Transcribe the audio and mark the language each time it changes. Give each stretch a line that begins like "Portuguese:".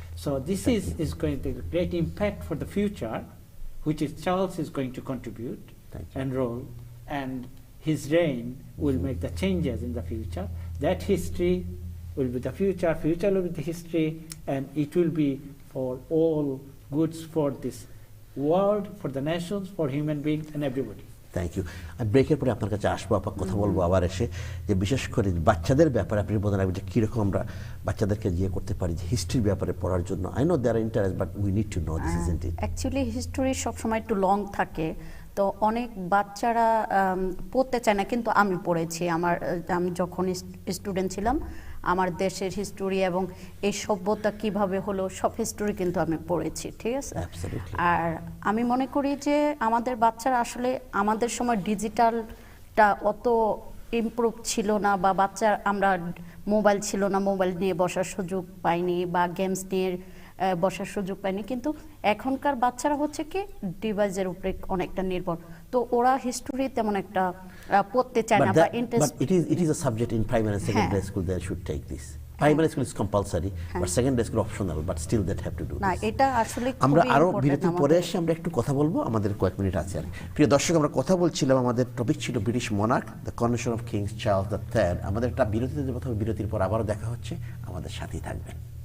English: So this is going to be a great impact for the future, which is Charles is going to contribute and role, and his reign will make the changes in the future. That history will be the future, future will be the history, and it will be for all goods for this world, for the nations, for human beings and everybody. Thank you.
Bangla: আমি ব্রেকের পরে আপনার কাছে আসবো, আপনার কথা বলবো আবার এসে, যে বিশেষ করে বাচ্চাদের ব্যাপারে আপনি বলতে লাগবেন যে কীরকম আমরা বাচ্চাদেরকে করতে পারি যে হিস্ট্রির ব্যাপারে পড়ার জন্য।
English: I know their interest, but we need to know this, isn't it?
Bangla: Actually history সবসময় একটু লং থাকে, তো অনেক বাচ্চারা পড়তে চায় না, কিন্তু আমি পড়েছি। আমি যখন স্টুডেন্ট ছিলাম, আমার দেশের হিস্টোরি এবং এই সভ্যতা কিভাবে হলো সব হিস্টোরি কিন্তু আমি পড়েছি, ঠিক আছে? আর আমি মনে করি যে আমাদের বাচ্চারা আসলে, আমাদের সময় ডিজিটালটা অত ইমপ্রুভ ছিল না, বা আমরা মোবাইল ছিল না, মোবাইল নিয়ে বসার সুযোগ পাইনি, বা গেমস নিয়ে বসার সুযোগ পাইনি। কিন্তু এখনকার বাচ্চারা হচ্ছে কি ডিভাইসের উপরে অনেকটা নির্ভর, তো ওরা হিস্টোরি তেমন একটা পড়তে চায় না বা interest.
English: It is a subject in primary and secondary school, they should take this. Primary school is compulsory, but secondary school optional, but still they have to do this.
Bangla: না, এটা আসলে আমরা আরো বিরতির পরে এসে আমরা একটু কথা বলবো, আমাদের কয়েক মিনিট আছে আর। প্রিয় দর্শক, আমরা কথা বলছিলাম, আমাদের টপিক ছিল British monarch, the coronation of king Charles III। আমাদের একটা বিরতিতে যাব, বিরতির পর আবারও দেখা হচ্ছে, আমাদের সাথেই থাকবেন।